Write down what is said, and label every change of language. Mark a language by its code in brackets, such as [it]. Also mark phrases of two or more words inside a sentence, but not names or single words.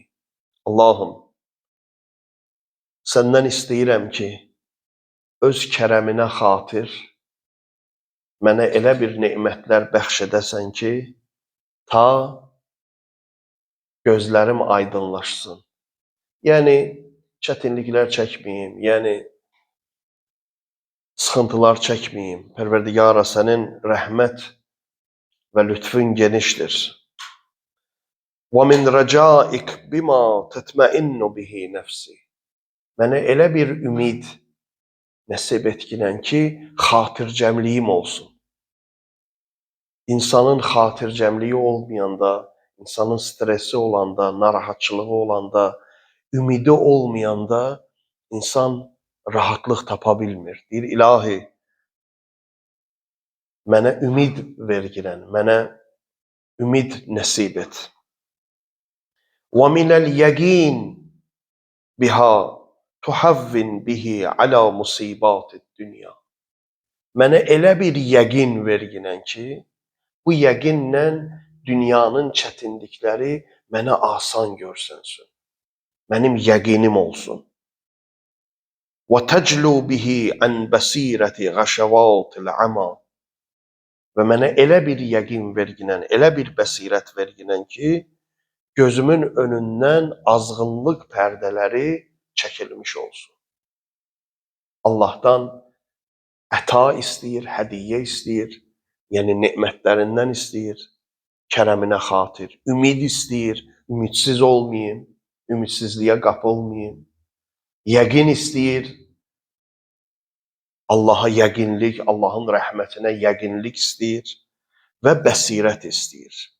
[az] Allahım, səndən istəyirəm ki, öz kərəminə xatir mənə elə bir nemətlər bəxş edəsən ki, ta gözlərim aydınlaşsın. Yəni, çətinliklər çəkməyim, yəni sıxıntılar çəkməyim. Pərverdigara, sənin rəhmət və lütfün genişdir. [ar] وَمِنْ رَجَائِكَ بِمَا تَتْمَئِنُّ بِهِ نَفْسِي. [az] Mənə elə bir ümid nəsib etkinən ki, xatircəmliyim olsun. İnsanın xatircəmliyi olmayanda, insanın stresi olanda, narahatçılığı olanda, ümidi olmayanda insan rahatlıq tapa bilmir. Deyir, ilahi, mənə ümid vergilən, mənə ümid nəsib et. [ar] وَمِنَ الْيَقِينِ بِهَا تُحَوِّنْ بِهِ عَلَى مُصِيبَاتِ الدُّنْيَا. [az] Mənə elə bir yəqin verginən ki, bu yəqinlə dünyanın çətinlikləri mənə asan görsənsün. Mənim yəqinim olsun. [ar] وَتَجْلُو بِهِ عَنْ بَصِيرَةِ غَشَوَاتِ الْعَمَى. [az] Və mənə elə bir yəqin verginən, elə bir bəsirət verginən ki, gözümün önündən azğınlıq pərdələri çəkilmiş olsun. Allah'tan əta istəyir, hədiyyə istəyir, yəni nemətlərindən istəyir, kərəminə xatir, ümid istəyir, ümidsiz olmayayım, ümidsizliyə qapılmayayım, yəqin istəyir, Allah'a yəqinlik, Allah'ın rəhmətinə yəqinlik istəyir və bəsirət istəyir.